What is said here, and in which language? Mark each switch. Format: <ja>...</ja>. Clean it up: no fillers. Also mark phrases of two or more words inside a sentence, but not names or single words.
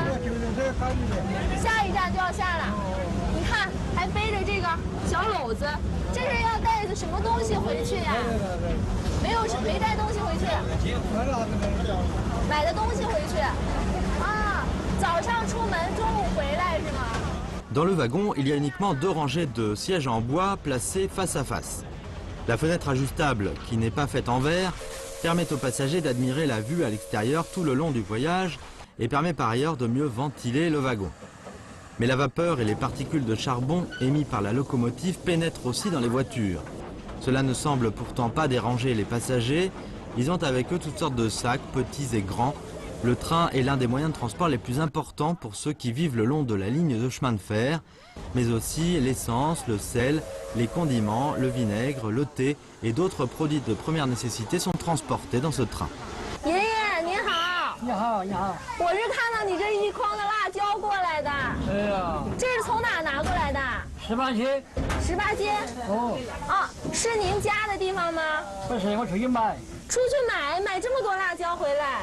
<zh>下一站就要下了。你看，还背着这个小篓子，这是要带着什么东西回去呀？没有，是没带东西回去。买的东西回去。啊，早上出门，中午回来是吗？</zh> <fr>Dans le wagon, il y a uniquement 2 rangées de sièges en bois placés face à face. La fenêtre ajustable, qui n'est pas faite en verre, permet aux passagers d'admirer la vue à l'extérieur tout le long du voyage et permet par ailleurs de mieux ventiler le wagon. Mais la vapeur et les particules de charbon émis par la locomotive pénètrent aussi dans les voitures. Cela ne semble pourtant pas déranger les passagers. Ils ont avec eux toutes sortes de sacs, petits et grands. Le train est l'un des moyens de transport les plus importants pour ceux qui vivent le long de la ligne de chemin de fer, mais aussi l'essence, le sel, les condiments, le vinaigre, le thé et d'autres produits de première nécessité sont transportés dans ce train.</fr> <zh>爷爷您好。你好，你好。我是看到你这一筐的辣椒过来的。哎呀，这是从哪儿拿过来的 18街。？18街。哦。啊，是您家的地方吗？不是，我出去买。出去买这么多辣椒回来。</zh>